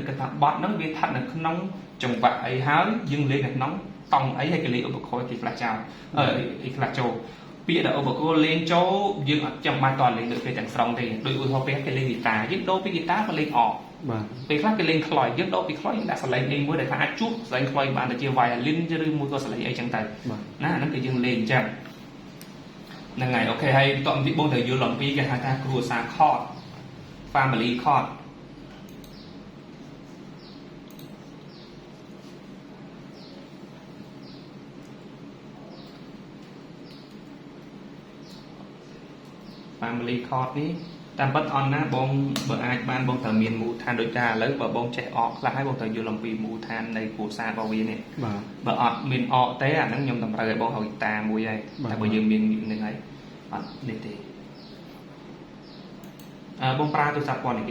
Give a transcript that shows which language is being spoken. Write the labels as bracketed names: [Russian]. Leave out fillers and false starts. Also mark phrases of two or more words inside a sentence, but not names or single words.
[Khmer] គិតថាបទហ្នឹងវាស្ថិតនៅក្នុងចង្វាក់អីហើយយើងលេងនៅក្នុងតង់អីហើយគេលេងឧបករណ៍គេផ្លាស់ចោលអីខ្លះចូលពាក្យដែលឧបករណ៍លេងចូលយើងអត់ចាំបាច់តលេងដូចគេទាំងស្រុងទេដូចឧទាហរណ៍ពេលគេលេងហ្គីតាយើងដូរពីហ្គីតាទៅលេងអកបាទពេលខ្លះគេលេងខ្លុយយើងដូរពីខ្លុយយើងដាក់សលេងអីមួយដែលថាអាចជួបសលេងខ្លុយបានទៅជា violin ឬមួយក៏សលេងអីចឹងទៅណាអាហ្នឹងគឺយើងលេងអញ្ចឹងហ្នឹងហើយអូខេហើយតោះបន្តិចបងត្រូវយល់អំពីគេហៅថាគ្រួសារ [English] chord family chord family chord [Khmer] នេះតាមពិតអនណាបងបើអាចបានបងត្រូវមានមូលដ្ឋានដូចថាឥឡូវបើបងចេះអកខ្លះហើយបងត្រូវយល់អំពីមូលដ្ឋាននៃគ្រួសាររបស់វានេះបាទបើអត់មានអកទេអាហ្នឹងខ្ញុំតម្រូវឲ្យបងហៅតាមួយហើយតែបើយើងមាននឹងហើយអត់នេះទេបងប្រើទូរស័ព្ទប៉ុននេះគេ